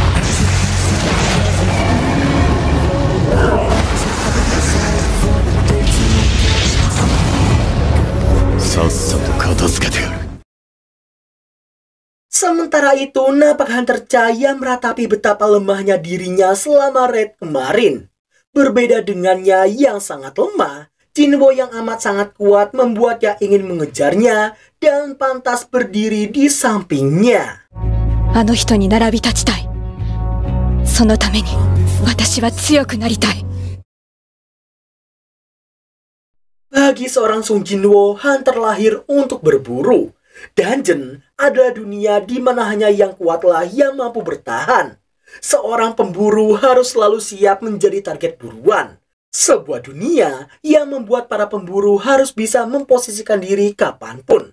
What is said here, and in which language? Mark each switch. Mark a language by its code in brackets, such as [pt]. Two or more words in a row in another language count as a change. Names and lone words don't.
[id] Sementara itu, nampak Hunter Cahaya meratapi betapa lemahnya dirinya selama raid kemarin. Berbeda dengannya yang sangat lemah, Jinwo yang amat sangat kuat membuatnya ingin mengejarnya dan pantas berdiri di sampingnya. [ja] あの人に並び立ちたい。そのために私は強くなりたい。 [id] Bagi seorang Sung Jinwoo, hunter lahir untuk berburu. Dungeon adalah dunia di mana hanya yang kuatlah yang mampu bertahan. Seorang pemburu harus selalu siap menjadi target buruan. Sebuah dunia yang membuat para pemburu harus bisa memposisikan diri kapanpun.